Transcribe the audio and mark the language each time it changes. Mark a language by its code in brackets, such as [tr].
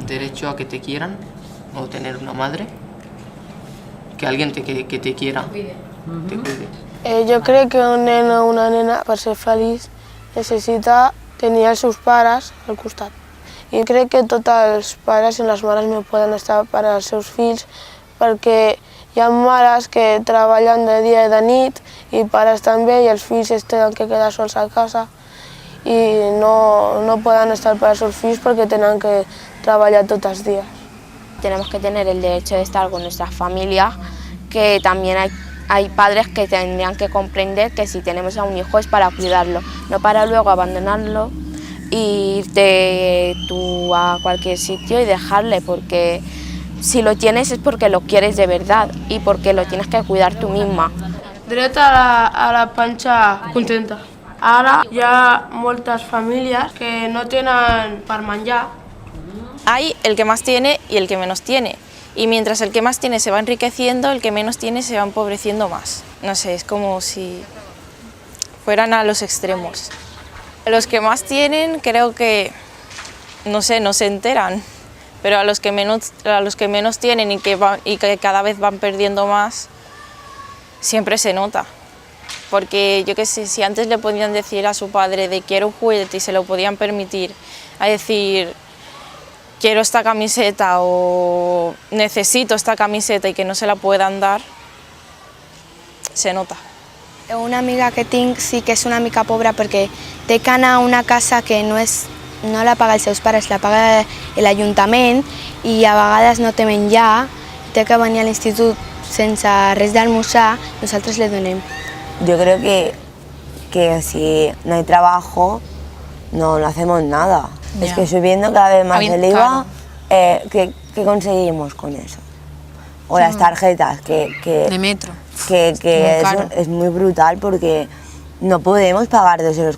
[es] Derecho a que te quieran o tener una madre. Que alguien que te quiera, te cuide. [ca] Jo crec que un nen o una nena, per ser feliç, necessita tenir els seus pares al costat. I crec que tots els pares i les mares no poden estar per als seus fills perquè hi ha mares que treballen de dia i de nit i pares també i els fills es tenen que quedar sols a casa i no poden estar per als seus fills perquè tenen que treballar tots els dies. [es] Tenemos que tener el derecho de estar con nuestras familias, que también hay padres que tendrían que comprender que si tenemos a un hijo es para cuidarlo, no para luego abandonarlo e irte tú a cualquier sitio y dejarle, porque si lo tienes es porque lo quieres de verdad y porque lo tienes que cuidar tú misma. [ca] Dret a la panxa contenta. Ara hi ha moltes famílies que no tenen per menjar. [es] Hay el que más tiene y el que menos tiene. Y mientras el que más tiene se va enriqueciendo, el que menos tiene se va empobreciendo más. No sé, es como si fueran a los extremos. Los que más tienen creo que, no sé, no se enteran, pero a los que menos tienen y que cada vez van perdiendo más, siempre se nota. Porque yo qué sé, si antes le podían decir a su padre de quiero un juguete y se lo podían permitir, a decir quiero esta camiseta o necesito esta camiseta y que no se la puedan dar, se nota. [ca] Una amiga que tinc sí que és una mica pobra perquè té que anar a una casa que no la paga els seus pares, la paga l'Ajuntament i a vegades no té menjar, té que venir a l'institut sense res d'almorzar, nosaltres le donem. [es] Yo creo que si no hay trabajo no hacemos nada. Es que subiendo cada vez más el IVA, ¿qué conseguimos con eso? O las tarjetas, De metro. que es muy brutal porque no podemos pagar 2 euros.